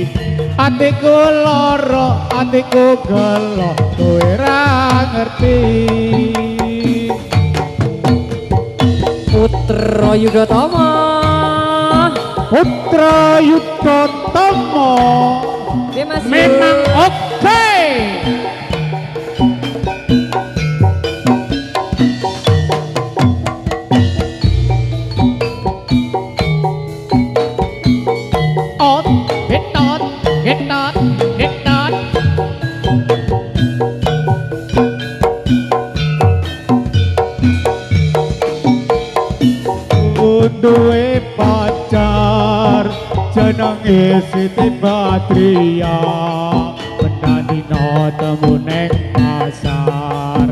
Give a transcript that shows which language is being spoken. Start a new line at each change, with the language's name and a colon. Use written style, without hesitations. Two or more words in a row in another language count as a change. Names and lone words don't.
Javanese: Atiku lara, atiku gelo, kowe ra ngerti. Putra Yudhatama. Putra Yudhatama Oke Mas. memang oke. Hit not. Duwe pacar jenenge Siti Badriah. Pendadina temu neng pasar.